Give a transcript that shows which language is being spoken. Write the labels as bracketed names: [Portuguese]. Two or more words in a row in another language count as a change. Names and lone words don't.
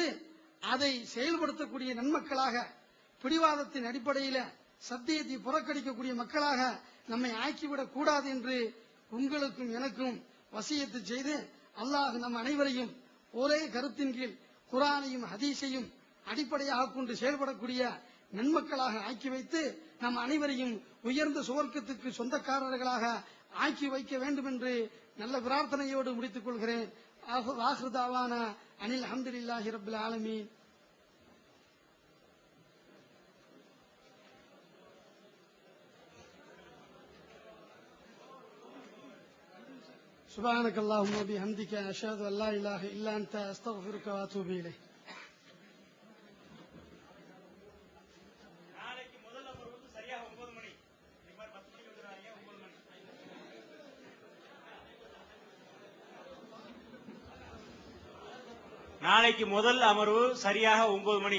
[Tamil] அதை செயல்படுத்தக்கூடிய நன்மக்களாக, பிடிவாதத்தின் அடிப்படையில் சத்தியத்தை புறக்கணிக்கக்கூடிய மக்களாக நம்மை ஆக்கிவிடக் கூடாது என்று உங்களுக்கும் எனக்கும் வசியத்து செய்து, அல்லாஹ் நம் அனைவரையும் ஒரே கருத்தின் கீழ் குர்ஆனையும் ஹதீஸையும் அடிப்படையாக கொண்டு செயல்படக்கூடிய நன்மக்களாக ஆக்கி வைத்து நம் அனைவரையும் உயர்ந்த சுவர்க்கத்துக்கு சொந்தக்காரர்களாக ஆக்கி வைக்க வேண்டும் என்று நல்ல பிரார்த்தனையோடு முடித்துக் கொள்கிறேன். [Arabic] آخر دعوانا أن الحمد لله رب العالمين. سبحانك اللهم وبحمدك أشهد أن لا إله إلا أنت أستغفرك وأتوب إليك. [Tamil] நாளைக்கு முதல் அமர்வு சரியாக 9 மணி.